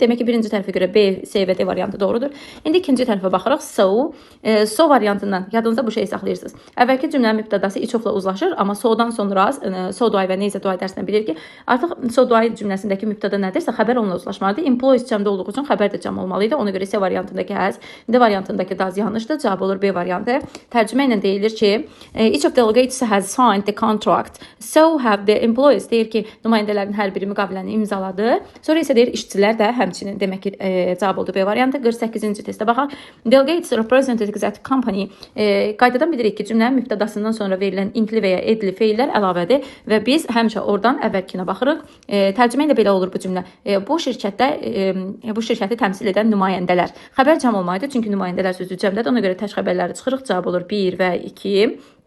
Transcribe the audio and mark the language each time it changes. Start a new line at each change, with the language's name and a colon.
Azerbaijani: Demək ki, birinci tərəfə görə B, C və D variantı doğrudur. İndi ikinci tərəfə baxırıq. So variantından yadınızda bu şeyi saxlayırsınız. Əvvəlki cümlənin mübtədası each of-la uzlaşır, amma so'dan sonra so do I və neysə do I dərsindən bilir ki, artıq so do I cümləsindəki mübtəda nədirsə, xəbər onunla uzlaşmalıdır. Employees cəmdə olduğu üçün xəbər də cəm olmalı idi. Ona görə C variantındakı has, D variantındakı does yanlışdır. Cavab olur B variantı. Tərcümə ilə deyilir ki,
English: each of delegates has signed the contract. So have the employees.
Azerbaijani: Deyir ki, nümayəndələrin hər biri müqaviləni imzaladı. Sonra isə deyir işçilər də həmçinin. Demək ki, cavab oldu B variantı. 48-ci testə baxaq.
English: Delegates represented that company.
Azerbaijani: Qaydadan bilirik ki, cümlənin mübtədasından sonra verilən inkli və ya edli feillər əlavədir və biz həmişə oradan əvvəlkinə baxırıq. Tərcümə ilə belə olur bu cümlə. Bu şirkəti təmsil edən nümayəndələr. Xəbər cəm olmalıdır, çünki nümayəndələr sözü cəmdədir. Ona görə tək xəbərləri çıxırıq. Cavab olur 1 və 2.